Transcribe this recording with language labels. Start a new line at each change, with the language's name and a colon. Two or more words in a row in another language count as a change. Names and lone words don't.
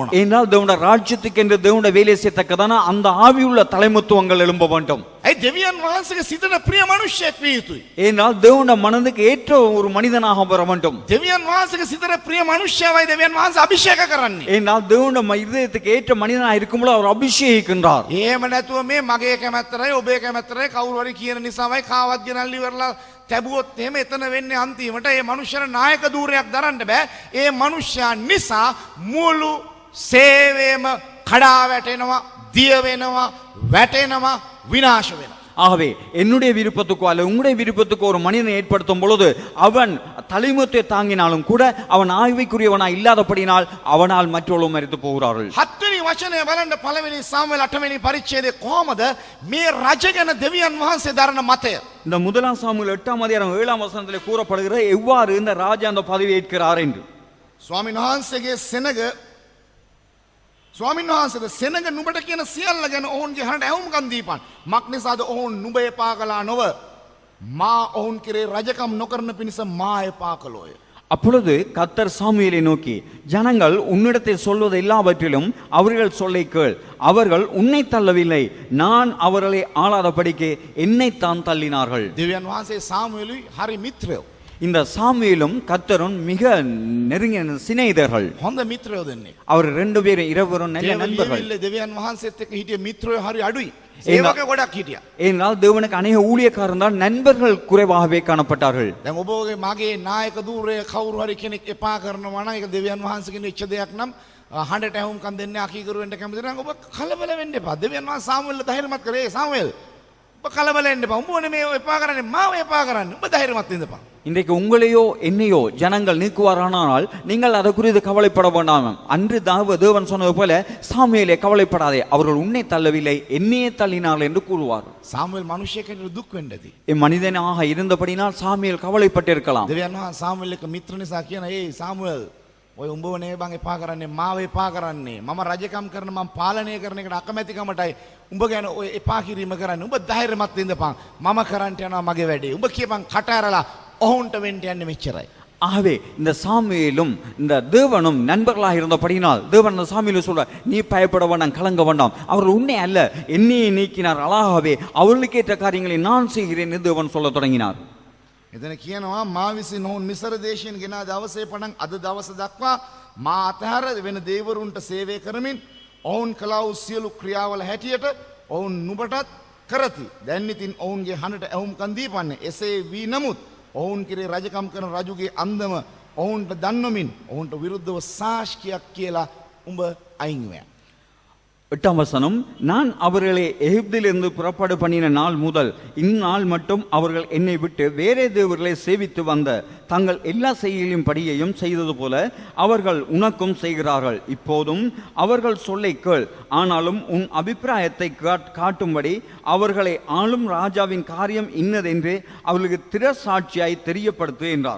Tamil: ஏனால் தேவனுடைய ராஜ்யத்துக்கு என்று தேவனுடைய வேலை செய்யத்தக்கதான அந்த ஆவியுள்ள தலைமைத்துவங்கள் எழும்ப வேண்டும்.
Sinhala: ඒ දෙවියන් වහන්සේගේ සිතට ප්‍රිය මනුෂ්‍යයෙක් විය යුතුයි.
Tamil: ஏனால் தேவனுடைய மனதுக்கு ஏற்ற ஒரு மனிதனாக வர வேண்டும்.
Sinhala: දෙවියන් වහන්සේගේ සිතට ප්‍රිය මනුෂ්‍යවයි දෙවියන් වහන්සේ අභිෂේක කරන්නේ.
Tamil: ஏனால் தேவனுடைய இதயத்துக்கு ஏற்ற மனிதனாக இருக்கும்போது அவர் அபிஷேகிக்கின்றார்.
Sinhala: එහෙම නැතුව මේ මගේ කැමැත්තරයි ඔබේ කැමැත්තරයි කවුරු හරි කියන නිසාවයි කාවත් ගෙනල්ලා ඉවරලා තැබුවොත් එහෙම එතන වෙන්නේ අන්තිමට ඒ මනුෂ්‍යර නායක ධූරයක් දරන්න බෑ. ඒ මනුෂ්‍යයා නිසා මුළු සේවයම කඩා වැටෙනවා, දිය වෙනවා, වැටෙනවා, විනාශ වෙනවා.
Tamil: ஆகவே என்னுடைய விருப்பத்துக்கோ அல்ல உங்களுடைய விருப்பத்துக்கோ ஒரு மனிதனை ஏற்படுத்தும் பொழுது அவன் தலைமைத்தை தாங்கினாலும் கூட அவன் ஆய்வுக்குரியவனாய் இல்லாதபடினால் அவனால் மற்றவர்களும் மரித்து போகிறார்கள்.
Sinhala: 7 වෙනි වචනය බලන්න පළවෙනි සාමුවෙල් 8 වෙනි පරිච්ඡේදයේ කොහමද මේ රජ ගැන දෙවියන් වහන්සේ දරන මතය.
Tamil: இந்த முதலாம் சாமுவேல் 8ஆம் அதிகாரம் 7ஆம் வசனத்திலே கூறப்படுகிற எவ்வாறு இந்த ராஜா அந்த பதவி ஏற்கிறார் என்று.
Sinhala: ස්වාමීන් වහන්සේගේ ස්වාමීන් වහන්සේද සෙනඟ නුඹට කියන සියල්ල ගැන ඔවුන්ගේ හඬ ඇහුම්කන් දීපන්. මක් නිසාද ඔවුන් නුඹ එපා කළා නොව මා ඔවුන් කෙරේ රජකම් නොකරන පිණිස මා එපා කළෝය.
Tamil: அப்பொழுது கர்த்தர் சாமுவேலை நோக்கி, ஜனங்கள் உன்னிடத்தை சொல்வது எல்லாவற்றிலும் அவர்கள் சொல்லை கேள். அவர்கள் உன்னை தள்ளவில்லை, நான் அவர்களை ஆளாதபடிக்கு என்னைத்தான் தள்ளினார்கள்.
Sinhala: දෙවියන් වහන්සේ සාමුවෙලුයි හරි මිත්‍රයෝ.
Tamil: இந்த சாமுவேலும் கர்த்தரும் மிக நெருங்கிய சிநேகிதர்கள்.
Sinhala: හොඳ මිත්‍රයෝ දෙන්නේ.
Tamil: அவர் ரெண்டு பேரும் இருவரும் நல்ல நண்பர்கள்.
Sinhala: දෙවියන් වහන්සේත් එක්ක හිටිය මිත්‍රයෝ හරි අඩුයි. ඒවක ගොඩක් හිටියා.
Tamil: ஏனால் தேவனுக்கு அநேக ஊழியக்காரர் தான் நண்பர்கள் குறைவாகவே காணப்பட்டார்கள்.
Sinhala: දැන් ඔබගේ මගේ නායක ධූරය කවුරු හරි කෙනෙක් එපා කරනවා නම් ඒක දෙවියන් වහන්සේගෙන් වෙච්ච දෙයක් නම් හඬට ඇහුම්කන් දෙන්නේ අකීකරු වෙන්න කැමති නම් ඔබ කලබල වෙන්න එපා. දෙවියන් වහන්සේ සාමුවෙල් ධෛර්යමත් කරේ. සාමුවෙල් ඔබ කලබල වෙන්න එපා. උඹ නෙමෙයි එපා කරන්නේ, මාව එපා කරන්නේ. ඔබ ධෛර්යමත් වෙන්න එපා.
Tamil: இன்றைக்கு உங்களையோ என்னையோ ஜனங்கள் நீக்குவாரானால் நீங்கள் அதை குறித்து கவலைப்பட வேண்டாம். அன்று தேவன் சொன்னது போல சாமுவேலே கவலைப்படாதே, அவர்கள் உன்னை தள்ளவில்லை என்னையே தள்ளினார்கள் என்று கூறுவார்.
Sinhala: සාමුවෙල් මිනිසෙකුට දුක් වෙන්න ඇති.
Tamil: மனிதனாக இருந்தபடினால் சாமுவேல் கவலைப்பட்டிருக்கலாம்.
Sinhala: දෙවියන් වහන්සේ සාමුවෙල් එක්ක මිත්‍ර නිසා කියන ඒ සාමුවෙල් ඔය උඹව නේ බං එපා කරන්නේ මාව එපා කරන්නේ මම රජකම් කරන මම පාලනය කරන එකට අකමැතිකමටයි උඹ ගැන ඔය එපා කිරීම කරන්නේ උඹ ධෛර්යමත් වෙන්නපන් මම කරන්ට යනවා මගේ වැඩේ උඹ කියපන් කට ඇරලා ඔහුන්ට වෙන්න යන්නේ මෙච්චරයි
Tamil: ஆகவே இந்த சாமுவேலும் இந்த தேவனும் நண்பர்களாக இருந்தபடினால் தேவன் அந்த சாமுவேலை சொல்றார் நீ பயப்பட வேண்டாம் கலங்க வேண்டாம் அவர் உன்னை அல்ல என்னையே நீக்கினார் அழகாகவே அவர்களுக்கு ஏற்ற காரியங்களை நான் செய்கிறேன் என்று தேவன் சொல்ல தொடங்கினார்
Sinhala: එතන කියනවා මා විසින් ඔවුන් මිසර දේශයෙන් ගෙන දවසේ පටන් අද දවස දක්වා මා අතහැර වෙන දේවරුන්ට සේවය කරමින් ඔවුන් කළා වූ සියලු ක්‍රියාවල හැටියට ඔවුන් නුඹටත් කරති. දැන් ඉතින් ඔවුන්ගේ හඬට ඇහුම්කන් දීපන්නේ. එසේ වී නමුත් ඔවුන් කෙරේ රජකම් කරන රජුගේ අන්දම ඔවුන්ට දන්වමින් ඔවුන්ට විරුද්ධව සාක්ෂියක් කියලා උඹ අයින් වෙනවා.
Tamil: 8ஆம் வசனம் நான் அவர்களை எகிப்திலிருந்து புறப்பாடு பண்ணின நாள் முதல் இந்நாள் மட்டும் அவர்கள் என்னை விட்டு வேறே தேவர்களை சேவித்து வந்த தங்கள் எல்லா செய்கையும் படியையும் செய்தது போல அவர்கள் உனக்கும் செய்கிறார்கள் இப்போதும் அவர்கள் சொல்லை கேள் ஆனாலும் உன் அபிப்பிராயத்தை காட்டும்படி அவர்களை ஆளும் ராஜாவின் காரியம் இன்னதென்று அவர்களுக்கு திறசாட்சியாய் தெரியப்படுத்து என்றார்